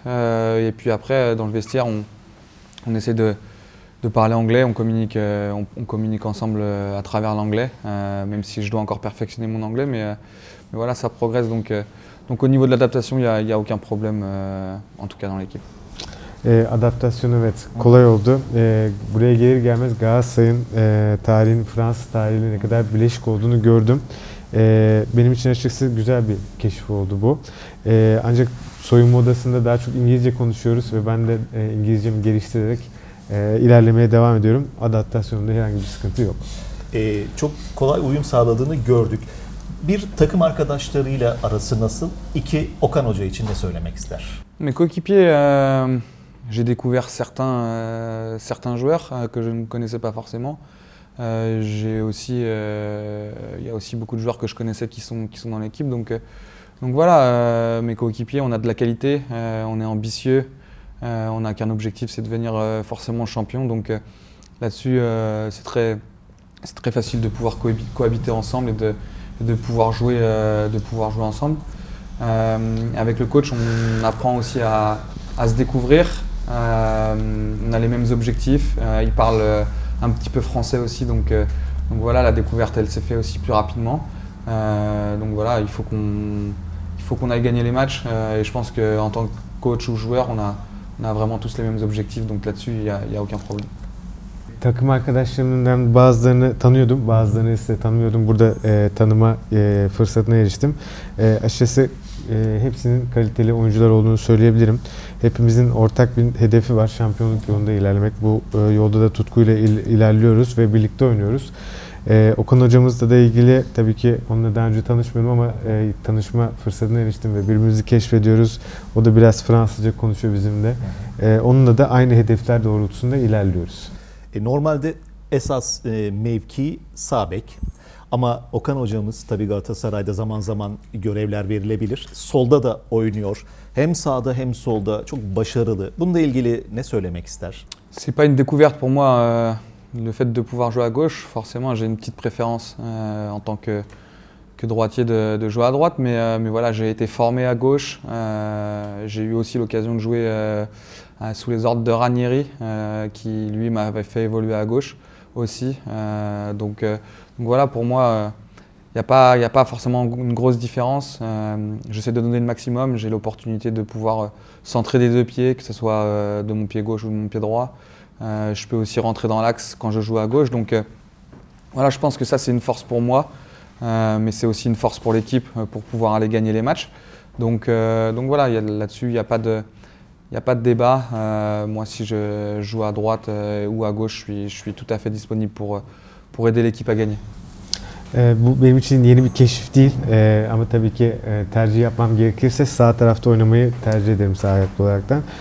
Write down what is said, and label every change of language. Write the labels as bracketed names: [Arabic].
[French] Et puis après, dans le vestiaire, on essaie de parler anglais, on communique ensemble à travers l'anglais, même si je dois encore perfectionner mon anglais, mais voilà, ça progresse. Donc au niveau de l'adaptation, il n'y a aucun problème, en tout cas dans l'équipe. [Turkish] Adaptasyon evet kolay oldu. Buraya gelir gelmez Galatasaray'ın tarihinin Fransız tarihiyle ne kadar bileşik olduğunu gördüm. Benim için açıkçası güzel bir keşif oldu bu. Ancak soyunma odasında daha çok İngilizce konuşuyoruz ve ben de İngilizcemi geliştirerek ilerlemeye devam ediyorum. Adaptasyonda herhangi bir sıkıntı yok. Çok kolay uyum sağladığını gördük. Bir, takım arkadaşlarıyla arası nasıl? İki, Okan Hoca için ne söylemek ister? [French] Mes coéquipiers, j'ai découvert certains joueurs que je ne connaissais pas forcément. Il y a aussi beaucoup de joueurs que je connaissais qui sont dans l'équipe. Donc voilà, mes coéquipiers, on a de la qualité, on est ambitieux, on n'a qu'un objectif, c'est de devenir forcément champion. Donc là-dessus, c'est très facile de pouvoir cohabiter ensemble et de pouvoir jouer ensemble. Avec le coach, on apprend aussi à se découvrir. On a les mêmes objectifs. Il parle un petit peu français aussi, donc voilà, la découverte, elle s'est fait aussi plus rapidement. Donc voilà, il faut qu'on aille gagner les matchs. Et je pense qu'en tant que coach ou joueur, on a vraiment tous les mêmes objectifs. Donc là-dessus, il y a aucun problème. [Turkish] Takım arkadaşlarımdan bazılarını tanıyordum, bazılarını ise tanımıyordum. Burada tanıma fırsatına eriştim. Açıkçası hepsinin kaliteli oyuncular olduğunu söyleyebilirim. Hepimizin ortak bir hedefi var, şampiyonluk yolunda ilerlemek. Bu yolda da tutkuyla ilerliyoruz ve birlikte oynuyoruz. Okan hocamızla da ilgili tabii ki onunla daha önce tanışmıyordum ama tanışma fırsatına eriştim ve birbirimizi keşfediyoruz. O da biraz Fransızca konuşuyor bizimle. Onunla da aynı hedefler doğrultusunda ilerliyoruz. Normalde esas mevki sağ bek. Ama Okan hocamız tabii Galatasaray'da zaman zaman görevler verilebilir. Solda da oynuyor. Hem sağda hem solda çok başarılı. Bununla ilgili ne söylemek ister? [French] C'est pas une découverte pour moi, le fait de pouvoir jouer à gauche. Forcément, j'ai une petite préférence en tant que droitier de jouer à droite, mais voilà, j'ai été formé à gauche. J'ai eu aussi l'occasion de jouer sous les ordres de Ranieri, qui lui m'avait fait évoluer à gauche aussi. Donc voilà, pour moi, il n'y a pas forcément une grosse différence. J'essaie de donner le maximum. J'ai l'opportunité de pouvoir centrer des deux pieds, que ce soit de mon pied gauche ou de mon pied droit. Je peux aussi rentrer dans l'axe quand je joue à gauche. Donc voilà, je pense que ça, c'est une force pour moi. Mais c'est aussi une force pour l'équipe pour pouvoir aller gagner les matchs. Donc voilà, là-dessus, il n'y a pas de débat. Moi, si je joue à droite ou à gauche, je suis tout à fait disponible pour aider l'équipe à gagner. [Turkish] Bu benim için yeni bir keşif değil ama tabii ki tercih yapmam gerekirse sağ tarafta oynamayı tercih ederim sağ ayaklı olaraktan.